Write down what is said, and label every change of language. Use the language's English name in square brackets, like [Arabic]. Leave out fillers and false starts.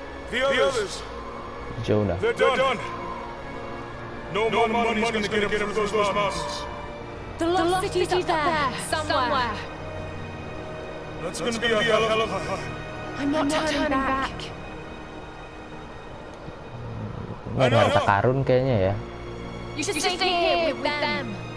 [English] The others, Jonah. they're done. No more money's gonna get them through those mountains. The lost city's up there, somewhere. That's gonna be a hell of a high. I'm not turning back. [Indonesian] Ini ada harta karun kayaknya ya. [English] You should stay here with them.